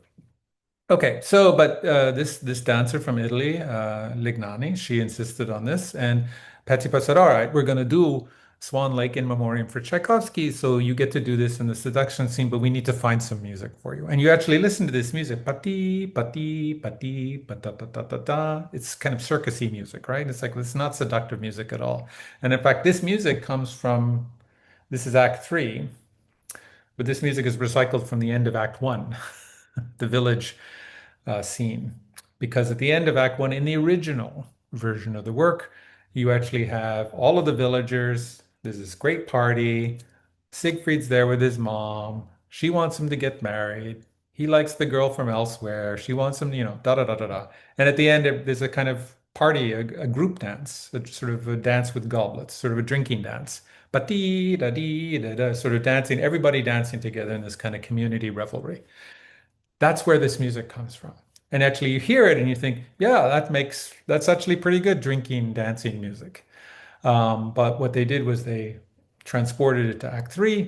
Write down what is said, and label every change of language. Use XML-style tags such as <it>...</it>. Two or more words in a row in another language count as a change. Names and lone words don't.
<en>Okay, so but this dancer from Italy, Lignani, she insisted on this, and Petipa said, "All right, we're going to do Swan Lake</en> <la>in memoriam</la> <en>for Tchaikovsky, so you get to do this in the seduction scene, but we need to find some music for you." And you actually listen to this music, pati, pati, pati, pata, ta, ta, ta, ta. It's kind of circusy music, right? It's not seductive music at all. And in fact, this music comes from, this is Act 3, but this music is recycled from the end of Act 1, the village scene. Because at the end of Act 1, in the original version of the work, you actually have all of the villagers. There's this great party. Siegfried's there with his mom. She wants him to get married. He likes the girl from elsewhere. She wants him, da da da da da. And at the end, there's a kind of party, a group dance, sort of a dance with goblets, sort of a drinking dance. Ba-dee, da-dee, da-da, sort of dancing, everybody dancing together in this kind of community revelry. That's where this music comes from. And actually you hear it and you think, yeah, that's actually pretty good drinking, dancing music. But what they did was they transported it to Act 3.</en>